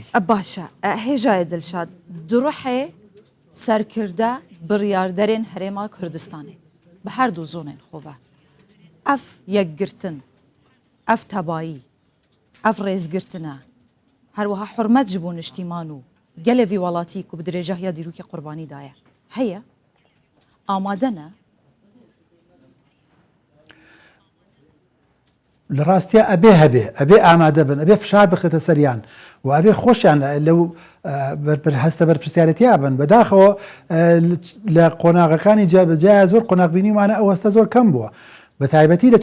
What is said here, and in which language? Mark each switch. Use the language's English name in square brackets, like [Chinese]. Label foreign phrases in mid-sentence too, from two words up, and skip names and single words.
[Kurdish] باشە هێژایە دڵشاد دوڕحێ سەرکردە بڕیاردەرێن هەرێما کوردستانی بە هەردوو زۆنێن خۆڤە ئەف یەکگرتن ئەف تەبایی ئەف ڕێزگرتنە هەروەها حرمەت ji بۆ نیشتیمان و gelevî welatî ku bi dirêjehiya dîrokê qurbanî daye heye amade ne [Central Kurdish] لە ڕاستیە ئەبێ هەبێ ئەبێ ئامادە بن ئەبێ فشار بخێتە سەریان و ئەبێ خۆشیان لەو هەستە بەرپرسیارەتیا بن بەداخەوە لە قۆناغەکانی جابجیا زۆر قۆناغبینیمانە ئەو هەستە زۆر کەم بووە بە تایبەتی لە